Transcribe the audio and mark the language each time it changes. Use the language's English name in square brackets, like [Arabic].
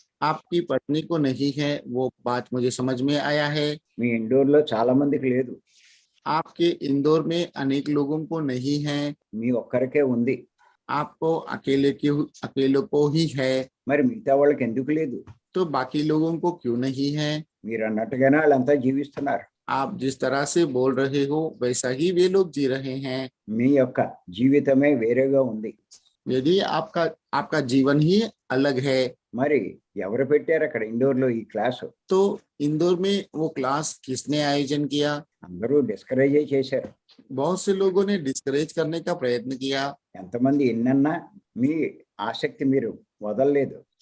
[Hindi] आपकी पत्नी को नहीं है, वो बात मुझे समझ में आया है। [Telugu] మీ ఇండోర్లో చాలా మందికి లేదు. [Hindi] आपके इंदौर में अनेक लोगों को नहीं है, [Telugu] మీ ఒక్కరికే ఉంది. [Hindi] आपको अकेले को ही है, [Telugu] మరి మిగతా వాళ్ళకి ఎందుకు లేదు? [Hindi] तो बाकी लोगों को क्यों नहीं है? [Telugu] మీరు అన్నట్టుగానే వాళ్ళంతా జీవిస్తున్నారు. [Hindi] आप जिस तरह से बोल रहे हो वैसा ही वे लोग जी रहे हैं। [Telugu] మీ యొక్క జీవితమే వేరేగా ఉంది. [Hindi] यदि आपका जीवन ही अलग है [Telugu] మరి ఎవరు పెట్టారు అక్కడ ఇండోర్లో ఈ క్లాసు? [Hindi] तो इंदौर में वो क्लास किसने आयोजन किया? [Telugu] అందరూ డిస్కరేజ్ చేశారు. [Hindi] बहुत से लोगों ने डिस्करेज करने का प्रयत्न किया। [Telugu] ఎంతమంది ఎన్నన్నా మీ ఆసక్తి మీరు వదలలేదు.